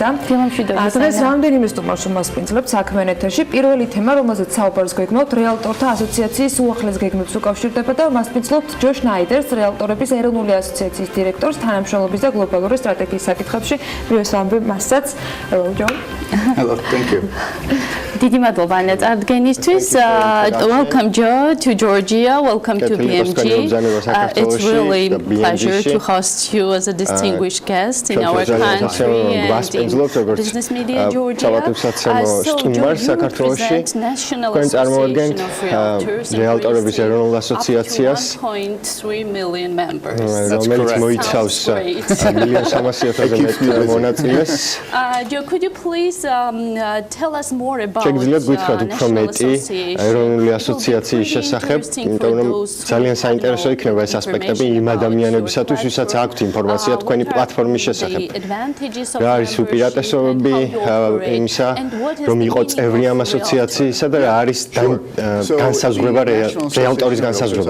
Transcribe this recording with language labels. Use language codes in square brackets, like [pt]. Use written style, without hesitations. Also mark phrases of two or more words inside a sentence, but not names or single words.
[ka] დილა მშვიდობისა. დღეს რამდენიმე სტუმარს მასპინძლებთ საქმიან ეთერში. პირველი თემა, რომელზეც საუბარს გეგმავთ, რეალტორთა ასოციაციის უახლეს გეგმებს უკავშირდება და მასპინძლობთ ჯო შნაიდერს, რეალტორების ეროვნული ასოციაციის დირექტორს, თანამშრომლობის და გლობალური სტრატეგიის საკითხებში. მივესალმები მასაც. [en] Hello, Joe. Hello, thank you. [ka] დიდი მადლობა ანა წარდგენისთვის. [en] Welcome Joe to Georgia. Welcome to BMG. It's really a pleasure to host you as a distinguished guest in our country and in business media Georgia. So Georgia represents National Association of Realtors [ka] Realtorების ეროვნულ ასოციაციას [en] 1.3 million members. [ka] რომელიც მოიცავს 1,300,000 მონაწილეს. [en] Joe, could you please tell us more about [ka] შეგიძლიათ გითხრათ უფრო მეტი ეროვნული ასოციაციის შესახებ, იმიტომ რომ ძალიან საინტერესო იქნება ეს ასპექტები იმ ადამიანებისათვის, ვისაც აქვთ ინფორმაცია თქვენი პლატფორმის შესახებ. რა არის უპირატესობები იმისა, რომ იყო წევრი ამ ასოციაციისა და რა არის განსაზღვრება რეალტორის განსაზღვრება.